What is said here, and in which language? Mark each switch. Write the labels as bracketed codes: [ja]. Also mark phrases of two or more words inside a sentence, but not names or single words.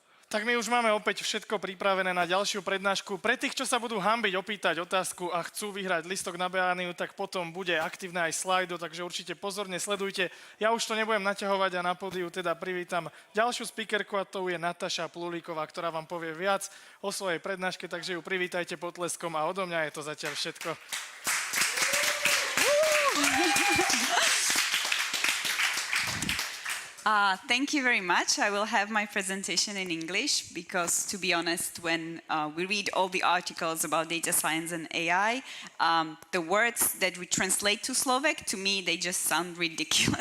[sk] Tak my už máme opäť všetko pripravené na ďalšiu prednášku. Pre tých, čo sa budú hanbiť opýtať otázku a chcú vyhrať listok na Beániu, tak potom bude aktívne aj slajdo, takže určite pozorne sledujte. Ja už to nebudem naťahovať a na pódiu teda privítam ďalšiu speakerku a to je Nataša Plulíková, ktorá vám povie viac o svojej prednáške, takže ju privítajte potleskom a odo mňa je to zatiaľ všetko. [en] Thank you very much. I will have my presentation in English because, to be honest, when we read all the articles about data science and AI, the words that we translate to Slovak, to me, they just sound ridiculous.